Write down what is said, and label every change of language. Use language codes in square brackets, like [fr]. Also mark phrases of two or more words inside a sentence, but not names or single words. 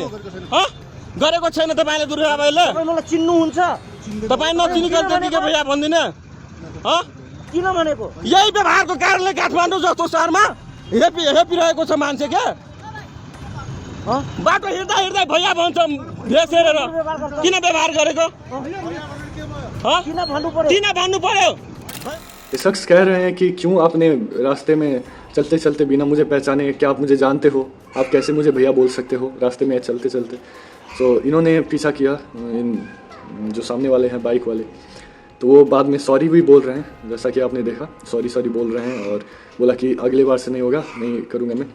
[ne] गरेको छैन तपाईँले दुर्व्यवहार, अहिले चिन्नुहुन्छ तपाईँ नचिनिकन त्यतिकै भैया भन्दिनँ किन भनेको? यही व्यवहारको कारणले काठमाडौँ जस्तो सहरमा हेपिरहेको छ मान्छे। क्या बाटो हिँड्दा भैया भन्छ भेष हेरेर, किन व्यवहार गरेको किन भन्नु पर्यो? [hi] ये शख्स कह रहे हैं कि क्यों आपने रास्ते में चलते चलते बिना मुझे पहचाने, क्या आप मुझे जानते हो, आप कैसे मुझे भैया बोल सकते हो रास्ते में चलते चलते। तो इन्होंने पीछा किया, इन जो सामने वाले हैं बाइक वाले, तो वो बाद में सॉरी भी बोल रहे हैं, जैसा कि आपने देखा सॉरी बोल रहे हैं, और बोला कि अगले बार से नहीं होगा, नहीं करूँगा मैं।